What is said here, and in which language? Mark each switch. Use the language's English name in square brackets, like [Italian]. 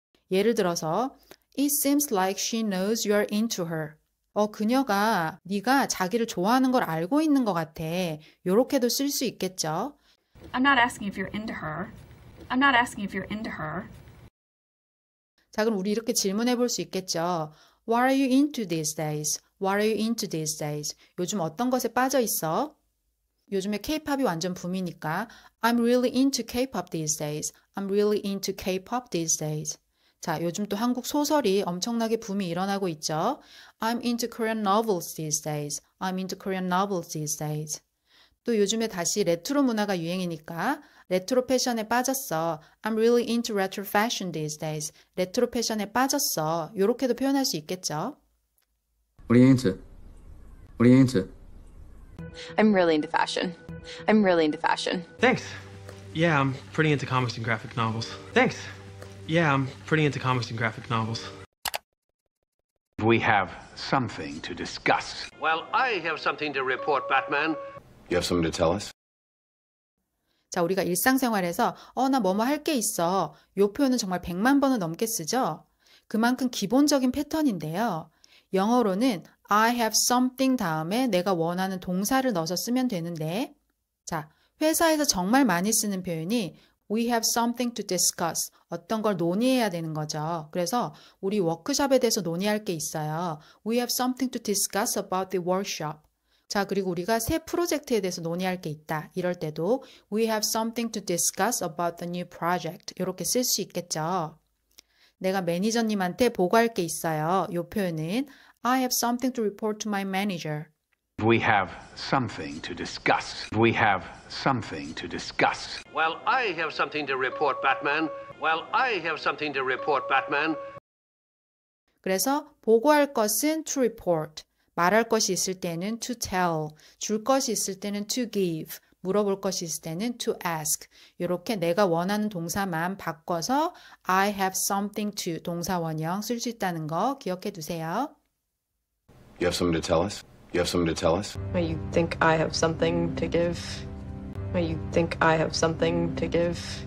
[Korean] 예를 들어서 [English] It seems like she knows you're into her. [Korean] 그녀가 네가 자기를 좋아하는 걸 알고 있는 것 같아. 요렇게도 쓸 수 있겠죠. [English] I'm not asking if you're into her. I'm not asking if you're into her. [Korean] 자, 그럼 우리 이렇게 질문해 볼 수 있겠죠. [English] What are you into these days? What are you into these days? [Korean] 요즘 어떤 것에 빠져 있어? 요즘에 K-팝이 완전 붐이니까 [English] I'm really into K-pop these days. I'm really into K-pop these days. [Korean] 자, 요즘 또 한국 소설이 엄청나게 붐이 일어나고 있죠. [English] I'm into Korean novels these days. I'm into Korean novels these days. [Korean] 또 요즘에 다시 레트로 문화가 유행이니까 레트로 패션에 빠졌어. [English] I'm really into retro fashion these days. [Korean] 레트로 패션에 빠졌어. 요렇게도 표현할 수 있겠죠. [English] What are you into? What are you into? I'm really into fashion. I'm really into fashion. Thanks. Yeah, I'm pretty into comics and graphic novels. Thanks. Yeah, I'm pretty into comics and graphic novels. We have something to discuss. Well, I have something to report, Batman. You have something to tell us? [Korean] 자, 우리가 일상생활에서 나 뭐뭐 할 게 있어. 요 표현은 정말 100만 번은 넘게 쓰죠. 그만큼 기본적인 패턴인데요. 영어로는 I have something 다음에 내가 원하는 동사를 넣어서 쓰면 되는데 자, 회사에서 정말 많이 쓰는 표현이 [English] We have something to discuss. [Korean] 어떤 걸 논의해야 되는 거죠. 그래서 우리 워크숍에 대해서 논의할 게 있어요. [English] We have something to discuss about the workshop. [Korean] 자, 그리고 우리가 새 프로젝트에 대해서 논의할 게 있다. 이럴 때도 [English] We have something to discuss about the new project. [Korean] 이렇게 쓸 수 있겠죠. 내가 매니저님한테 보고할 게 있어요. 이 표현은 [English] I have something to report to my manager. We have something to discuss. We have something to discuss. Well, I have something to report, Batman. Well, I have something to report, Batman. [Korean] 그래서 보고할 것은 to report. 말할 것이 있을 때는 to tell, 줄 것이 있을 때는 to give, 물어볼 것이 있을 때는 to ask. 이렇게 내가 원하는 동사만 바꿔서 I have something to 동사원형 쓸 수 있다는 거 기억해 두세요. [English] You have something to tell us? You have something to tell us? You think I have something to give? You think I have something to give?